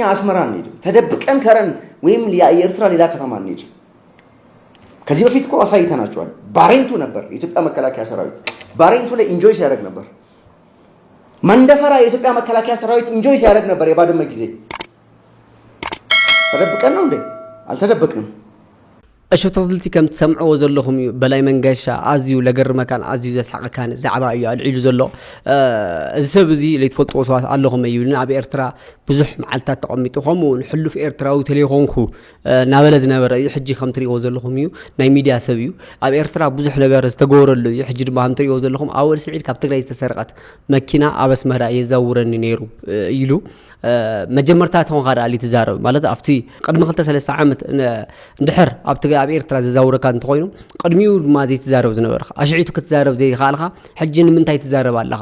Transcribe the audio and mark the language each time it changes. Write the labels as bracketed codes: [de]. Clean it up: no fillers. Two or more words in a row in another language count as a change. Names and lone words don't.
[am] አስመራ እንሄድ፣ ተደብቀን ከረን ወይም የኤርትራ ሌላ ከተማ እንሄድ። ከዚህ በፊት እኮ አሳይተናቸዋል። ባሬንቱ ነበር የኢትዮጵያ መከላከያ ሰራዊት ባሬንቱ ላይ ኢንጆይ ሲያደርግ ነበር። መንደፈራ የኢትዮጵያ መከላከያ ሰራዊት ኢንጆይ ሲያደርግ ነበር። የባድመ ጊዜ ተደብቀን ነው እንዴ? አልተደበቅንም። [ti] እሽተልቲ ከም ትሰምዕዎ ዘለኹም እዩ በላይ መንገሻ ኣዝዩ ለገርመካን ኣዝዩ ዘስዓቐካን ዛዕባ እዩ ኣልዒሉ ዘሎ። እዚ ሰብ እዚ ለይትፈልጥዎ ሰባት ኣለኹም እዩ ኣብ ኤርትራ ብዙሕ መዓልትታት ተቐሚጡ ከምኡውን ሕሉፍ ኤርትራዊ ተለይኮንኩ ናበለ ዝነበረ እዩ። ሕጂ ከም ትሪእዎ ዘለኹም እዩ ናይ ሚድያ ሰብ እዩ። ኣብ ኤርትራ ብዙሕ ነገር ዝተገበረሉ እዩ። ሕጂ ድማ ከም ትሪእዎ ዘለኹም ኣወል ስዒድ ካብ ትግራይ ዝተሰረቐት መኪና ኣብ ኣስመራ የዛውረኒ ነይሩ ኢሉ መጀመርታት ሆን ካዳ ሊ ትዛረብ ማለት ኣብቲ ቅድሚ 2-3 ዓመት እንድሕር ኣብ ኤርትራ ዝዛውረካ እንተኮይኑ ቅድሚኡ ድማ ዘይትዛረብ ዝነበርካ ኣሽዒቱ ክትዛረብ ዘይከኣልካ ሕጂ ንምንታይ ትዛረብ ኣለኻ?